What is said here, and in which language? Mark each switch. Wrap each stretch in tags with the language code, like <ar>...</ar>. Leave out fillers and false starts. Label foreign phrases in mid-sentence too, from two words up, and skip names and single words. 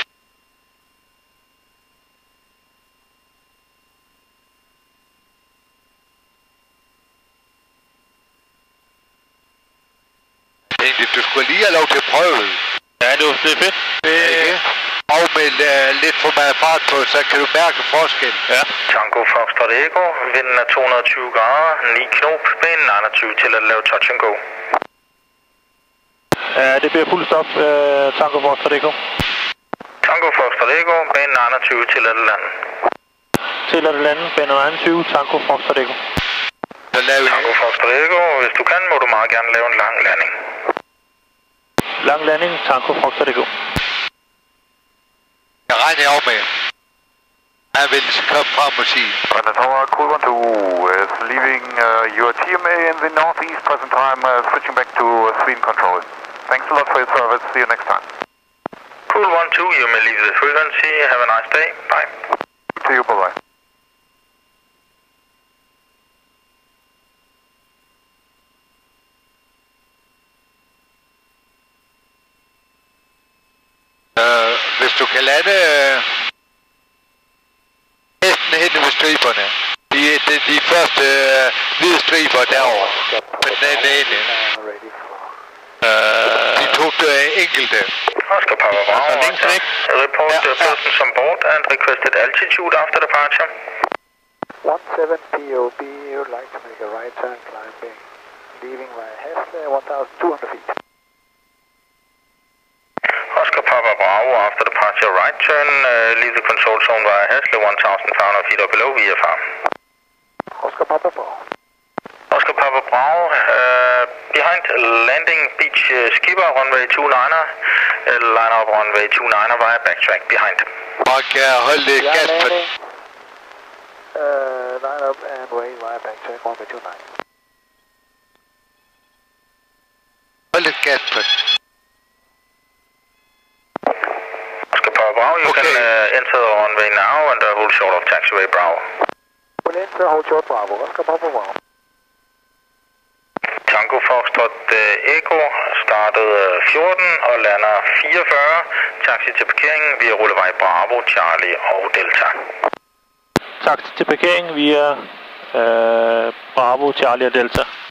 <da>Egentlig, du skulle lige have lov til at prøve det. Ja, det er fedt. Ikke? Og med lidt for meget fart på, så kan du mærke forskel. Ja. Tango Foxtrot Echo, vinden er 220 grader, 9 knop, banen 21 til at lave</da> <en>touch and go.</en> <da>Ja, det bliver fuld stop, Tango Foxtrot Echo. Tango Foxtrot Echo, banen 21 til at lande. tilladt at lande, bane 21, Tango Foxtrot Echo. Så laver Tango Foxtrot Echo, hvis du kan, må du meget gerne lave en lang landing. Lang landing, Tango Foxtrot Echo. Jeg regner op med. Han vil komme frem og sige.</da> <en>Brandon Tower, Cool 12 is leaving your TMA in the northeast present time, switching back to Sweden control. Thanks a lot for your service. See you next time. Cool 12, you may leave the frequency. Have a nice day. Bye. To you, bye-bye.</en> <da>Hvis du kan lande næsten hen ved striberne. De første hvide striber derovre. På den anden ende. De to enkelte.</da> <en>Oscar Papa Bravo, report the persons on board and requested altitude after departure. 17 POB, you would like to make a right turn climbing, leaving via Hasle, 1,200 feet. Oscar Papa Bravo, after departure right turn, leave the control zone via Hasle, 1,500 feet or below VFR. Oscar Papa Bravo. Oscar Papa Bravo, behind landing beach skipper, runway 29er, line up runway 29er via backtrack behind.</en> <da>Og hold lidt gas på den.</da> <en>Line up and wait via backtrack, runway 29.</en> <da>Hold lidt gas på den.</da> <en>Oscar Papa Bravo, you can enter the runway now and hold short of taxiway Bravo. We'll enter, hold short Bravo, Oscar Papa Bravo.</en> <da>Tango Foxtrot Echo startede 14 og lander 44. Taxi til parkeringen via rullevej Bravo, Charlie og Delta. Taxi til parkering via Bravo, Charlie og Delta.</da>